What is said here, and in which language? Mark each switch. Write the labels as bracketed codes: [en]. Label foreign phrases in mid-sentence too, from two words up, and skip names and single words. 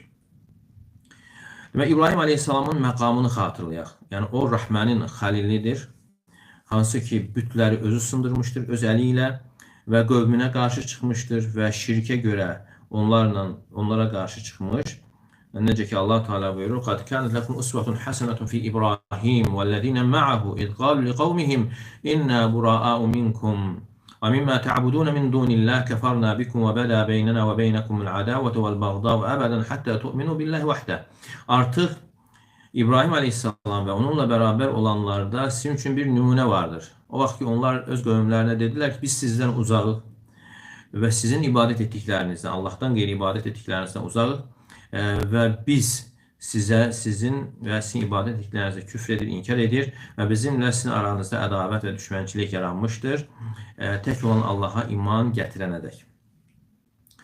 [az] Demək, İbrahim Aleyhisselamın məqamını xatırlayaq. Yəni o Rəhmənin xəlilidir, hansı ki bütləri özü sındırmışdır öz əli ilə və qövmünə qarşı çıxmışdır və şirkə görə onlara qarşı çıxmış. Necə ki Allah Teala buyurur: [ar] "قد كانت لكم أسوة حسنة في إبراهيم والذين معه إذ قالوا لقومهم إنا برآء منكم ومما تعبدون من دون الله كفرنا بكم وبدا بيننا وبينكم العداوة والبغضاء أبدا حتى تؤمنوا بالله وحده." [az] Artıq İbrahim Aleyhisselam və onunla bərabər olanlarda sizin üçün bir nümunə vardır. O vaxt ki onlar öz qövmlərinə dedilər ki, biz sizdən uzağıq və sizin ibadət etdiklərinizdən, Allahdan qeyri ibadət etdiklərinizdən uzağıq. Və biz sizin və sizin ibadət etdiklərinizə küfr edir, inkar edir və bizimlə sizin aranızda ədavət və düşmənçilik yaranmışdır, tək olan Allaha iman gətirənədək.